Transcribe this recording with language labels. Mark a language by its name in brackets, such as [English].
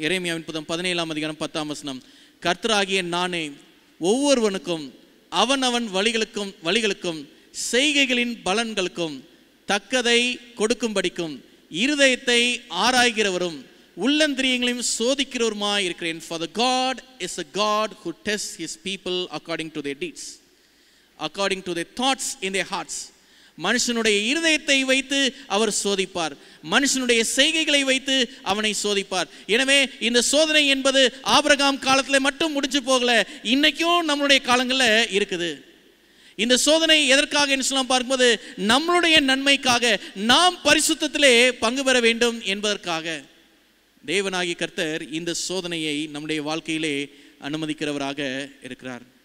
[Tamil] எரேமியாவின் புத்தகம் 17ஆம் அதிகாரம் 10ஆம் வசனம். கர்த்தராகிய நானே ஒவ்வொருவனுக்கும் அவனவன் வழிகளுக்கும் செய்கைகளின் பலன்களுக்கும் தக்கதை கொடுக்கும்படிக்கும் இருதயத்தை ஆராய்கிறவரும் உள்ளந்திரியங்களையும் சோதிக்கிறவருமாய் இருக்கிறேன். [English] For the God is a God who tests his people according to their deeds, according to their thoughts in their hearts. [Tamil] மனுஷனுடைய இருதயத்தை வைத்து அவர் சோதிப்பார், மனுஷனுடைய செய்கைகளை வைத்து அவனை சோதிப்பார். எனவே இந்த சோதனை என்பது ஆபிரகாம் காலத்தில் மட்டும் முடிஞ்சு போகல, இன்னைக்கும் நம்மளுடைய காலங்களில் இருக்குது. இந்த சோதனை எதற்காக என்று சொல்லலாம் பார்க்கும்போது, நம்மளுடைய நன்மைக்காக, நாம் பரிசுத்தத்திலே பங்கு பெற வேண்டும் என்பதற்காக தேவனாகிய கர்த்தர் இந்த சோதனையை நம்முடைய வாழ்க்கையிலே அனுமதிக்கிறவராக இருக்கிறார்.